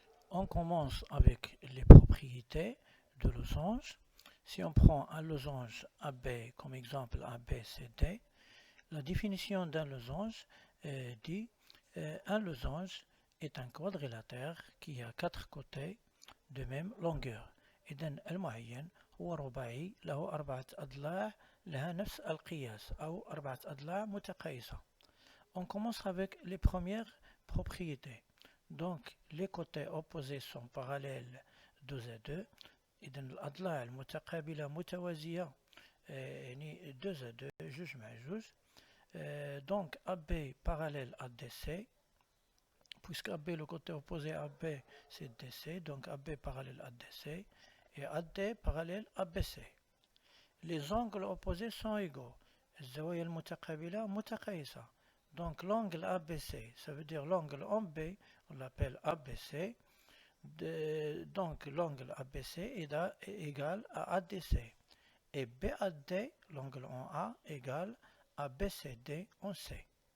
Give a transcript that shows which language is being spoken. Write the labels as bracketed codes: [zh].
[fr] On commence avec les propriétés de losange. Si on prend un losange AB comme exemple ABCD, la définition d'un losange dit un losange est un quadrilatère qui a quatre côtés de même longueur. [ar] إذن المعين هو رباعي له أربعة أضلاع لها نفس القياس أو أربعة أضلاع متقايسة. [fr] On commence avec les premières propriétés. Donc les côtés opposés sont parallèles 2 à 2. [ar] إذن الأضلاع المتقابلة متوازية يعني [fr] 2 à 2 [ar] جوج مع جوج. [fr] Donc AB parallèle à DC, puisque AB, le côté opposé à AB, c'est DC, donc AB parallèle à DC, et AD parallèle à BC. Les angles opposés sont égaux. [ar] الزوايا المتقابلة متقايسة. [fr] Donc l'angle ABC, ça veut dire l'angle en B, on l'appelle ABC. Donc l'angle ABC est égal à ADC. Et BAD, l'angle en A, égale à BCD en C.